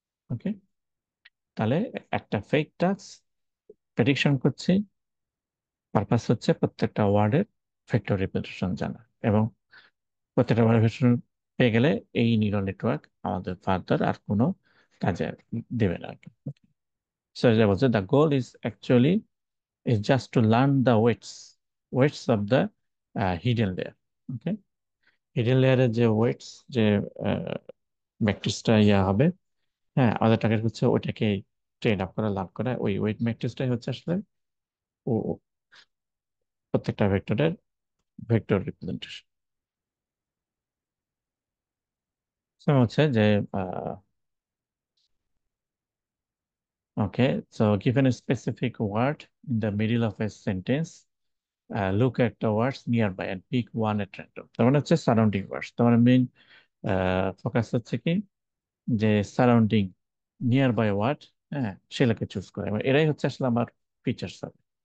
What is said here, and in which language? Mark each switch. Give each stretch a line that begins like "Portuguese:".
Bangla: ওকে, তাহলে একটা fake task prediction করছি, পারপাস হচ্ছে প্রত্যেকটা ওয়ার্ডের ভেক্টর রিপ্রেজেন্টেশন জানা, এবং প্রত্যেকটা ওয়ার্ডের ভেক্টর পেয়ে গেলে এই নিউরাল নেটওয়ার্ক আমাদের ফার্দার আর কোনো কাজে দেবে না আর কি।
English: so
Bangla: যেটা বলছে,
English: The goal is actually is just to learn the weights of the hidden layer.
Bangla: Okay, hidden লেয়ারের যে ওয়েটস, যে ম্যাট্রিক্সটা ইয়া হবে, হ্যাঁ, আমাদের টার্গেট হচ্ছে ওইটাকে ট্রেন আপ করা, লার্ন করা। ওই ওয়েট ম্যাট্রিক্সটাই হচ্ছে আসলে ও প্রত্যেকটা ভেক্টরের ভেক্টর রিপ্রেজেন্টেশন। হচ্ছে যে
English: Okay, so given a specific word in the middle of a sentence, look at the words nearby and pick one at random।
Bangla: তার মানে হচ্ছে সারাউন্ডিং ওয়ার্ডস। তার মানে মেইন ফোকাস হচ্ছে কি, যে সারাউন্ডিং নিয়ার বাই ওয়ার্ড, হ্যাঁ, সেগুলোকে চুজ করে, এবং এরাই হচ্ছে আসলে আমার ফিচার্স হবে।